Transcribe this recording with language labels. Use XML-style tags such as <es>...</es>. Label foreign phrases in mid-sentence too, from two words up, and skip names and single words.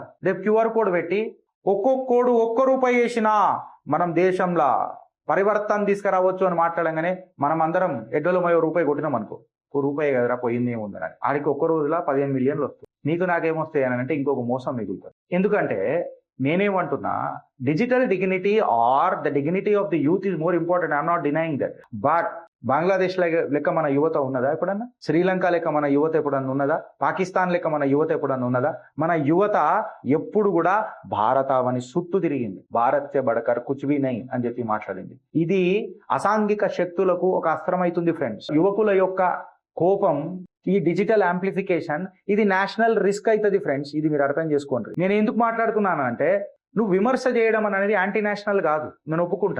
<te>రేపు QR కోడ్ పెట్టి ఒక్కొక్కడు ₹1 వేసినా మనం దేశంలో పరివర్తన తీసుకురావచ్చు అని మాట్లాడంగానే మనం అందరం ఎడ్డలో ₹1 కొట్టినాం అనుకో, ₹1 కదరా పోయింది ఏముందని, ఆడికి ఒక్క రోజులో 15 మిలియన్లు వస్తుంది. నీకు నాకేమొస్తాయి అని అంటే ఇంకొక మోసం మిగులుతుంది. ఎందుకంటే నేనేమంటున్నా,</te> <en>digital dignity or the dignity of the youth is more important. I'm not denying that.</en> <te>బట్ బంగ్లాదేశ్ లెక్క మన యువత ఉన్నదా ఎప్పుడన్నా? శ్రీలంక లెక్క మన యువత ఎప్పుడన్నా ఉన్నదా? పాకిస్తాన్ లెక్క మన యువత ఎప్పుడన్నా ఉన్నదా? మన యువత ఎప్పుడు కూడా భారతావని చుట్టూ తిరిగింది.</te> <hi>भारत से बढ़कर कुछ भी नहीं</hi> <te>అని చెప్పి మాట్లాడింది. ఇది అసాంఘిక శక్తులకు ఒక అస్త్రం అవుతుంది ఫ్రెండ్స్. యువకుల యొక్క కోపం, ఈ</te> <en>digital amplification,</en> <te>ఇది</te> <en>national risk</en> <te>అవుతుంది ఫ్రెండ్స్. ఇది మీరు అర్థం చేసుకోండి. నేను ఎందుకు మాట్లాడుతున్నాను అంటే, నువ్వు విమర్శ చేయడం అనేది</te> <en>anti national</en> <te>కాదు, నేను ఒప్పుకుంటా.</te>